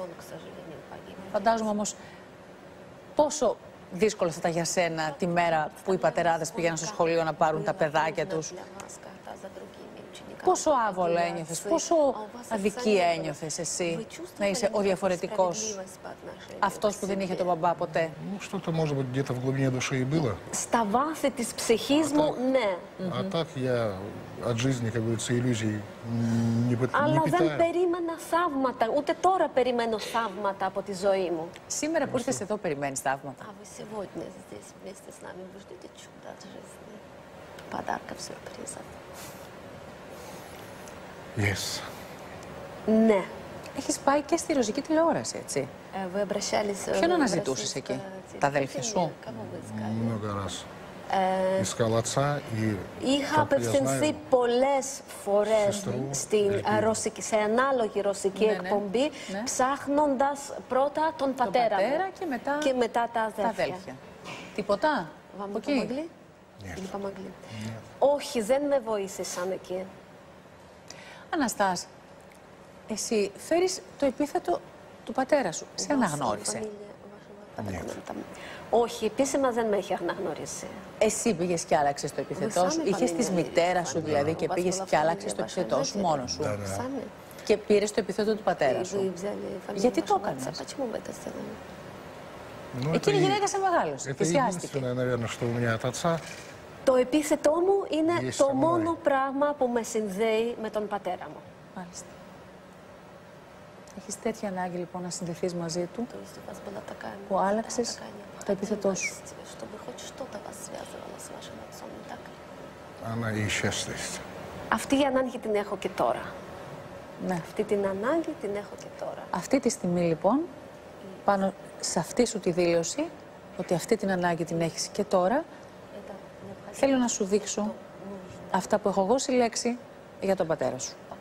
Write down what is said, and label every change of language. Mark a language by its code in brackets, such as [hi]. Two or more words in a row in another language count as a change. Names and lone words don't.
[el] Φαντάζομαι όμως πόσο δύσκολο θα ήταν για σένα τη μέρα που οι πατεράδες πήγαιναν στο σχολείο να πάρουν τα παιδάκια τους. Πόσο άβολα ένιωθες, πόσο αδικία ένιωθες εσύ να είσαι ο διαφορετικός, αυτός που δεν είχε τον μπαμπά ποτέ. [ru] Что-то, может быть, где-то в глубине души и было. [el] Στα βάθη της ψυχής μου, ναι. [ru] А так я от жизни, как говорится, иллюзий не [el] Αλλά δεν [ru] питаю. [el] περίμενα θαύματα, ούτε τώρα περιμένω θαύματα από τη ζωή μου. Σήμερα που ήρθες εδώ περιμένεις θαύματα. [ru] А вы сегодня здесь вместе с нами, вы ждете чуда от жизни, подарков, сюрпризов. [el] Yes. Ναι. Έχεις πάει και στη ρωσική τηλεόραση, έτσι. [ru] Вы обращались... [el] Ποιον αναζητούσες εκεί, τα αδέλφια σου? [ru] Много раз. Искал отца и, [el] Είχα [ru] как я [el] απευθυνθεί [ru] знаю, [el] πολλές φορές στην σε ανάλογη ρωσική εκπομπή, ψάχνοντας πρώτα τον πατέρα μου και μετά τα αδέλφια. Τίποτα? [ru] Вам [el] Από [ru] не [el] εκεί? [ru] помогли? Не помогли. [el] Όχι, δεν με βοήθησαν εκεί. Αναστάς, εσύ φέρεις το επίθετο του πατέρα σου. Σε αναγνώρισε. Όχι, επίσημα δεν με έχει αναγνωρίσει. Εσύ πήγες και άλλαξες το επίθετό σου. Είχες τη μητέρα σου δηλαδή και πήγες και άλλαξες το επίθετό σου μόνος σου. Και πήρες το επίθετο του πατέρα σου. Γιατί το έκανες? Εκείνη η γυναίκα σε μεγάλωσε. [ru] Это [el] Θυσιάστηκε. [ru] единственное, наверное, что у меня от отца. [el] Το επίθετό μου είναι το μόνο πράγμα που με συνδέει με τον πατέρα μου. Μάλιστα. Έχεις τέτοια ανάγκη λοιπόν να συνδεθείς μαζί του, που άλλαξες το επίθετό σου. [ru] Она и сейчас есть. [el] Αυτή η ανάγκη την έχω και τώρα. Ναι. Αυτή την ανάγκη την έχω και τώρα. Αυτή τη στιγμή λοιπόν, πάνω σε αυτή σου τη δήλωση, ότι αυτή την ανάγκη την έχεις και τώρα, θέλω να σου δείξω αυτά που έχω εγώ συλλέξει για τον πατέρα σου.